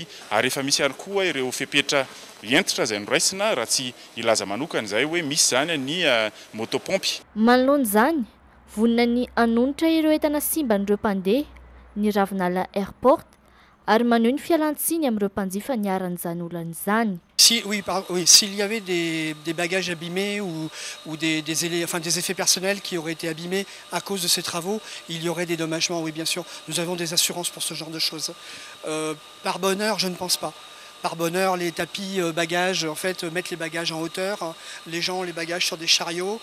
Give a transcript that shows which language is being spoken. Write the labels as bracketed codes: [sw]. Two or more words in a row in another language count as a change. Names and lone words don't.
[mg] Ary efa misy ary koa ireo fepetra entitra izay noraisina raha tsy ilaza manokana izay hoe misy zany ny motopompe. Manoloana izany vonina ny hanonitra ireo entana simba n'ireo mpandeha ny Ravinala Airport ary maneho ny fialan-tsiny amin'ireo mpanjifa niaran'izany olana izany. [fr] Oui, s'il y avait des bagages abîmés ou des effets personnels qui auraient été abîmés à cause de ces travaux, il y aurait des dommagements, oui bien sûr. Nous avons des assurances pour ce genre de choses. Par bonheur, je ne pense pas. Par bonheur, les tapis bagages, en fait, mettent les bagages en hauteur, les bagages sur des chariots.